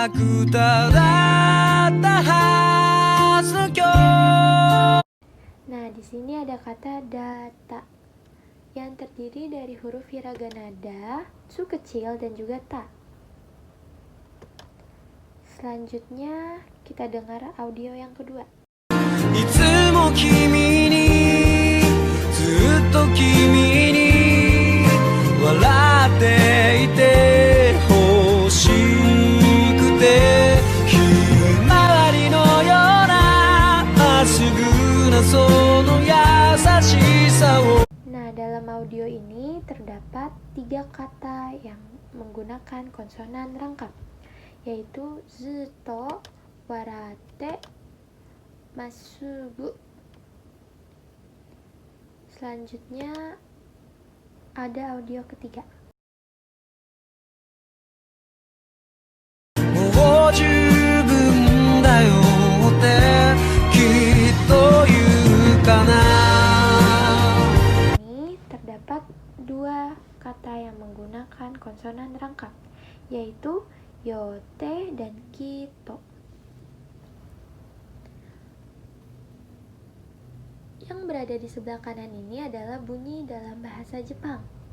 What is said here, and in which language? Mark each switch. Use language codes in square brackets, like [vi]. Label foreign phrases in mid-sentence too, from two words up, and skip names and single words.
[id] Nah, di di sini ada kata data yang terdiri dari huruf hiragana da, su kecil, dan juga ta. Selanjutnya kita dengar audio yang kedua. [ja] いつも君にずっと君に笑っていて欲しくてひまわりのようなまっすぐなその優しさを [id] Nah, dalam audio ini terdapat 3 kata yang menggunakan konsonan rangkap, yaitu zuto, warate, masugu. Selanjutnya ada audio ketiga. [ja] もう十分だよってきっと言うかな [id] Ini terdapat 2 kata yang menggunakan konsonan rangkap, yaitu yote dan kito. Yang berada di sebelah kanan ini adalah bunyi dalam bahasa Jepang.